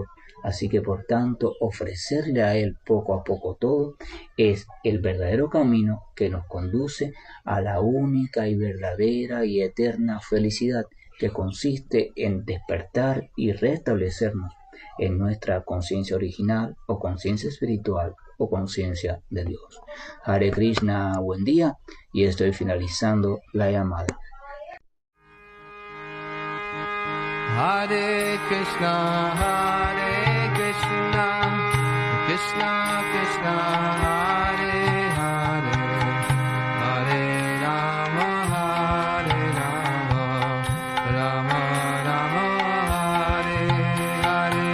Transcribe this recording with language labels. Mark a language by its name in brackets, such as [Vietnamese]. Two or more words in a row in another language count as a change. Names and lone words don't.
[Spanish] Así que por tanto ofrecerle a Él poco a poco todo es el verdadero camino que nos conduce a la única y verdadera y eterna felicidad que consiste en despertar y restablecernos en nuestra conciencia original o conciencia espiritual o conciencia de Dios. Hare Krishna, buen día, y estoy finalizando la llamada. Hare Krishna, Krishna Krishna, Hare Hare, Hare Rama, Rama Rama, Hare Hare.